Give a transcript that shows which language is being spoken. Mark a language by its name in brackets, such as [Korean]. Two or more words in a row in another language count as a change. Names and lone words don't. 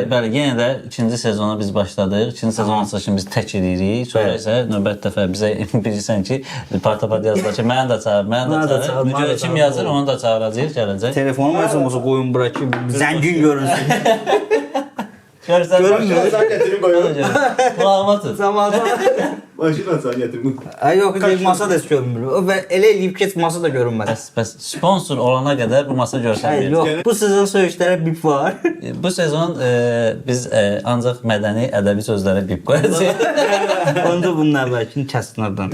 [Azerbaijani] Bəli, yenə də ikinci sezona biz başladıq. İkinci sezon açılışını biz tək edirik. Sonra Bəli. isə növbət dəfə bizə bilirsən ki, partapad yazdılar ki, mənə də çağır, mənə də çağır. Müdür kim yazır, onu da çağıracağıq, gələcək. Telefonum olsa qoyun bura ki, zəngin görünsün. Görsən, Görünmür. [Turkish] Sen getirin koyun. Kulağıma tut. [Azerbaijani] Zamanı. [Turkish] Başına sen getirin. [Azerbaijani] Ay yox, masa da heç görünmür. Və elə eləyib ki, masa da görünmədi. Bəs sponsor olana qədər bu masa Ay görsənməyəcək. yox, bu sezon söyüşlərə bip var. Bu sezon biz ancaq mədəni ədəbi sözlərə bip qoyacağıq. Onda bunun əvvəlkini kəsin oradan.